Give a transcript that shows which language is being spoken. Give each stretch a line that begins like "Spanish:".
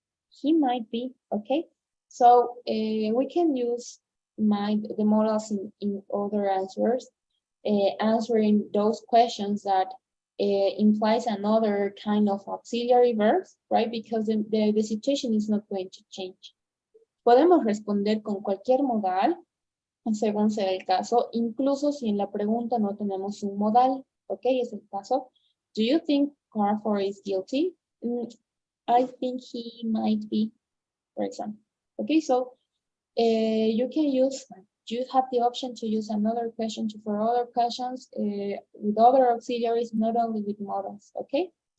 English: He might be, okay? So we can use the models in other answers, answering those questions that implies another kind of auxiliary verbs, right? Because the situation is not going to change.
Spanish: Podemos responder con cualquier modal, según sea el caso, incluso si en la pregunta no tenemos un modal, ¿ok? Es el caso.
English: Do you think Crawford is guilty? I think he might be, for example. Okay, so you have the option to use another question for other questions with other auxiliaries, not only with models, okay?